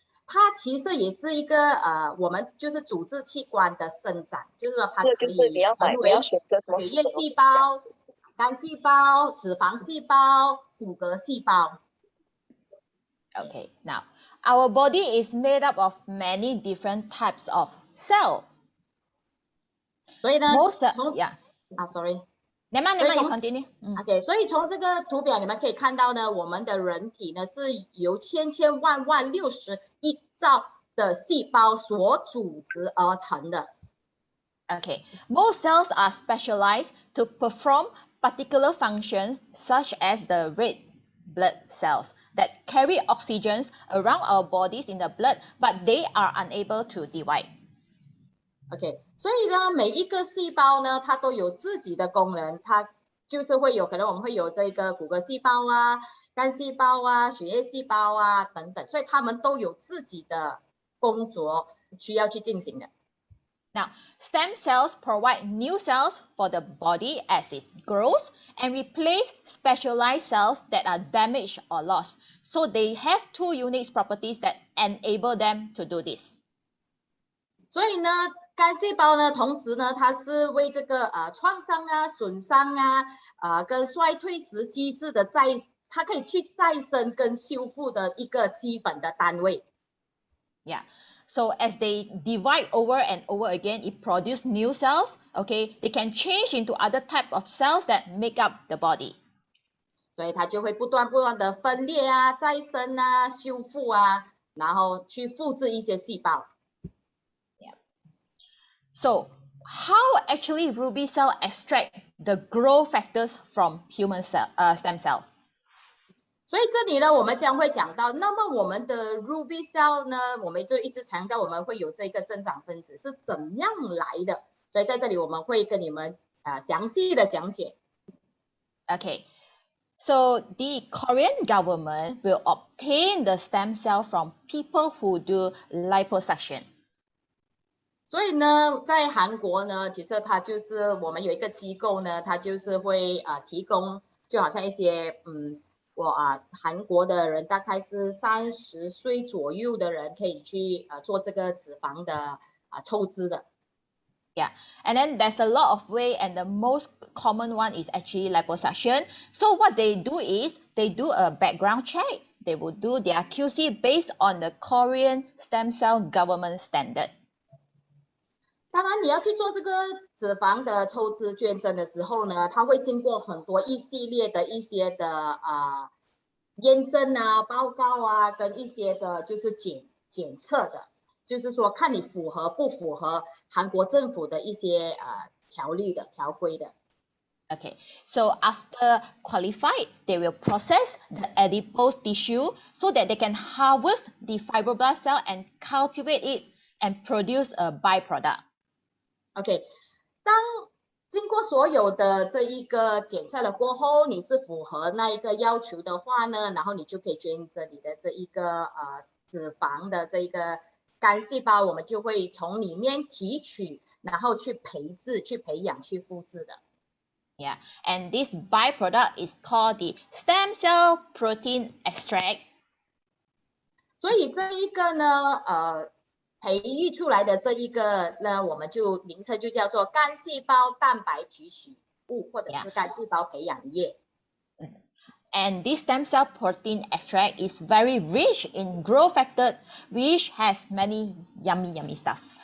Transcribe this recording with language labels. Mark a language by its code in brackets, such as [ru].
[zh] 它其实也是一个我们就是组织器官的生长，就是说它可以成为血液细胞、肝细胞、脂肪细胞、骨骼细胞。 [en] Okay, now our body is made up of many different types of cell. [zh] 所以呢 [en] sorry. [zh] 你 [en] continue. [zh] OK， 所以从这个图表你们可以看到呢，我们的人体呢是由千万60亿兆的细胞所组织而成的。 [en] Okay, most cells are specialized to perform particular functions such as the red blood cells that carry oxygen around our bodies in the blood, but they are unable to divide. [zh] OK， 所以呢，每一个细胞呢，它都有自己的功能，它就是会有可能我们会有这个骨骼细胞啊、肝细胞啊、血液细胞啊等等，所以它们都有自己的工作需要去进行的。 [en] Now, stem cells provide new cells for the body as it grows and replace specialized cells that are damaged or lost. So they have two unique properties that enable them to do this. [zh] 所以呢，干细胞呢，同时呢，它是为这个创伤啊、损伤啊、跟衰退时机制的它可以去再生跟修复的一个基本的单位。 [en] Yeah. So as they divide over and over again, it produces new cells. Okay, they can change into other type of cells that make up the body. [zh] 所以它就会不断的分裂啊、再生啊、修复啊，然后去复制一些细胞。 [en] Yeah. So how actually Ruby cell extract the growth factors from human stem cell? [zh] 所以这里呢，我们将会讲到，那么我们的 Ruby cell 呢，我们就一直强调我们会有这个增长分子是怎样来的，所以在这里我们会跟你们详细的讲解。 [en] Okay, so the Korean government will obtain the stem cell from people who do liposuction. [zh] 所以呢，在韩国呢，其实它就是我们有一个机构呢，它就是会提供，就好像一些韩国的人大概是30岁左右的人可以去做这个脂肪的抽脂的。 [en] Yeah, and then there's a lot of way, and the most common one is actually liposuction. So what they do is they do a background check. They will do their QC based on the Korean stem cell government standard. [zh] 当然，你要去做这个脂肪的抽脂捐赠的时候呢，它会经过很多一系列的一些的验证啊、报告啊，跟一些的就是检测的，就是说看你符合不符合韩国政府的一些条规的。 [en] Okay, so after qualified, they will process the adipose tissue so that they can harvest the fibroblast cell and cultivate it and produce a byproduct. [zh] OK， 当经过所有的这一个检测了过后，你是符合那一个要求的话呢，然后你就可以捐赠你的这一个脂肪的这一个干细胞，我们就会从里面提取，然后去培植、去培养、去复制的。 [en] Yeah, and this byproduct is called the stem cell protein extract. [zh] 所以这一个呢，培育出来的这一个呢，我们就名称就叫做干细胞蛋白提取物，或者是干细胞培养液。 [en] And this stem cell protein extract is very rich in growth factor, which has many yummy stuff.